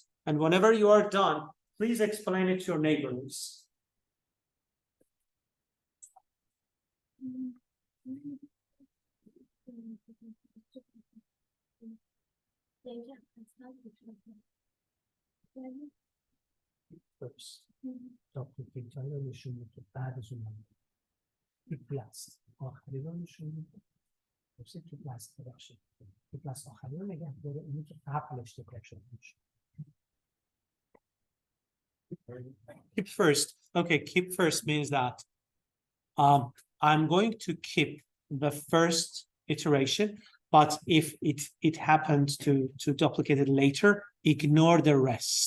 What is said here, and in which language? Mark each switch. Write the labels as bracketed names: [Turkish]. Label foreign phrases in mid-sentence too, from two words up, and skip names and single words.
[English] And whenever you are done, please explain it to your neighbors. First, [Persian] duplicate رو نشون میده بعد از اون [English] keep last [Persian] آخری رو نشون میده. [English] keep last [Persian] ببخشید [English] keep last [Persian] آخری رو نگه داره اونی که قبلش تکرار شده میشه. [English] Keep first. Okay, keep first means that I'm going to keep the first iteration, but if it happens to duplicate it later, ignore the rest.